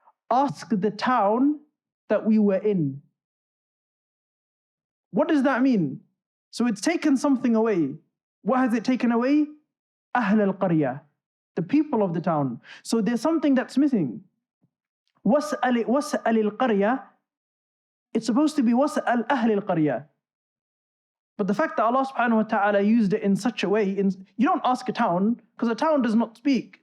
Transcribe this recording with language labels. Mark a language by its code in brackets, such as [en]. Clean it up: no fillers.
[en] Ask the town that we were in. What does that mean? So it's taken something away. What has it taken away? [ar] أهل القرية, [en] the people of the town. So there's something that's missing. [ar] وَاسْأَلِ الْقَرْيَةِ, [en] it's supposed to be [ar] وَاسْأَلْ أَهْلِ الْقَرْيَةِ. [en] But the fact that Allah subhanahu wa ta'ala used it in such a way, you don't ask a town, because a town does not speak.